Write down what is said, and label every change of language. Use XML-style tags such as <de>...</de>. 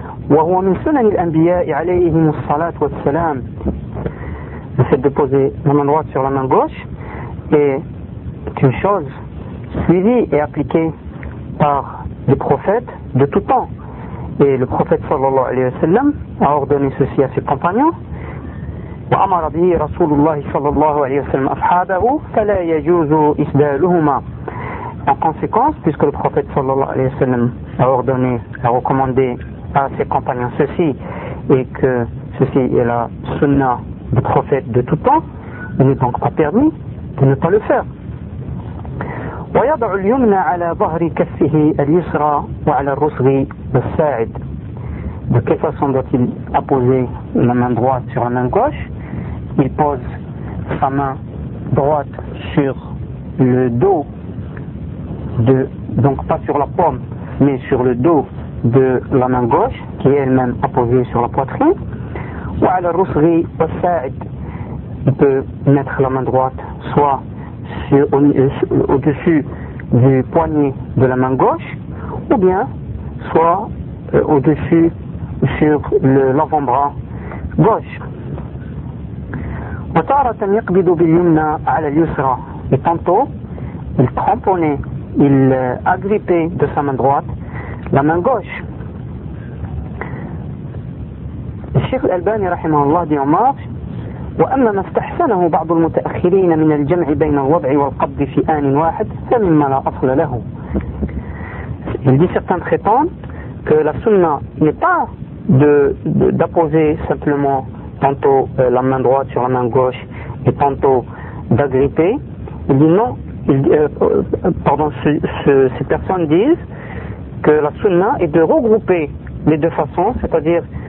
<ar>وَهُوَ مِنْ سُنَنِ الْأَنْبِيَاءِ عَلَيْهِمُ الصَّلَاةُ وَالسَّلَامُ.</ar> <fr>Le fait de poser la main droite sur la main gauche est une chose suivie et appliquée par les prophètes de tout temps. Et le prophète sallallahu alayhi wa sallam a ordonné ceci à ses compagnons.</fr> <ar>وأمر به رسول الله صلى الله عليه وسلم أصحابه فلا يجوز إسدالهما.</ar> <fr>En conséquence, puisque le prophète</fr> <ar>صلى الله عليه وسلم</ar> <fr>a ordonné, a recommandé à ses compagnons ceci, et que ceci est la sunna du prophète de tout temps, il n'est donc pas permis de ne pas le faire.</fr> <ar>ويضع اليمنى على ظهر كفه اليسرى وعلى الرسغ والساعد.</ar> <fr>De quelle façon doit-il apposer la main droite sur la main gauche? Il pose sa main droite sur le dos, donc pas sur la paume, mais sur le dos de la main gauche, qui est elle-même apposée sur la poitrine. Ou à la rousserie, au sa'id. Il peut mettre la main droite soit au-dessus du poignet de la main gauche, ou bien soit au-dessus sur l'avant-bras gauche.</fr> <ar>وَتَارَةً يَقْبِدُ بِالْيُمْنَى عَلَى الْيُسْرَى.</ar> <fr>Et tantôt, il cramponnait, il agrippait de sa main droite la main gauche. Le Cheikh Al-Albani, rahimahullah, dit en marche,</fr> <ar>وَأَمَّا مَا اسْتَحْسَنَهُ بَعْضُ الْمُتَأَخِّرِينَ مِنَ الْجَمْعِ بَيْنَ الْوَضْعِ وَالْقَبْضِ فِي آنٍ وَاحِدٍ فَمِمَّا لَا أَصْلَ لَهُ.</ar> <fr>Il dit certains prétendent que la sunna n'est pas d'apposer simplement tantôt la main droite sur la main gauche et tantôt d'agripper. Ces personnes disent que la sunna est de regrouper les deux façons, c'est-à-dire</fr>